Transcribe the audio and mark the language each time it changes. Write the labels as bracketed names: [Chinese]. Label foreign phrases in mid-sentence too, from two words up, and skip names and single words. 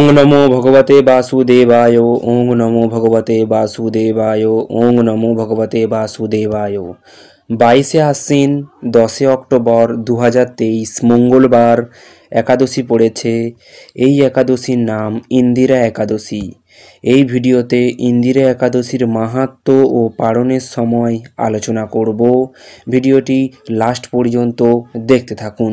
[Sanskrit] नमो भगवते वासुदेवाय। ओं नमो भगवते वासुदेवाय। ओं नमो भगवते वासुदेवाय। [Bangla] 22 আশ্বিন 10 অক্টোবর 2023 মঙ্গলবার একাদশী পড়েছে। এই একাদশীর নাম ইন্দিরা একাদশী। এই ভিডিওতে ইন্দিরা একাদশীর মাহাত্ম্য ও পালনের সময় আলোচনা করব। ভিডিওটি লাস্ট পর্যন্ত দেখতে থাকুন।